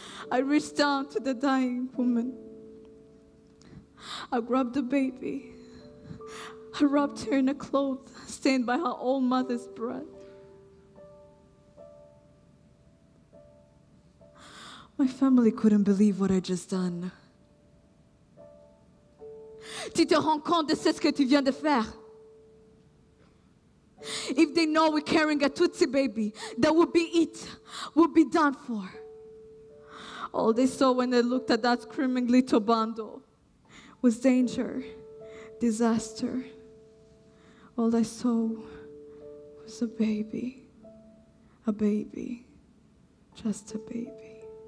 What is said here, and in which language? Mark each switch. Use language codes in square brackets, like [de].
[en] I reached down to the dying woman. I grabbed the baby. I wrapped her in a cloth stained by her own mother's blood. My family couldn't believe what I just done. [fr] Tu te rends compte de ce que tu viens de faire? [en] If they know we're carrying a Tutsi baby, that would be it. Would be done for. All they saw when they looked at that screaming little bundle was danger, disaster. All I saw was a baby, just a baby.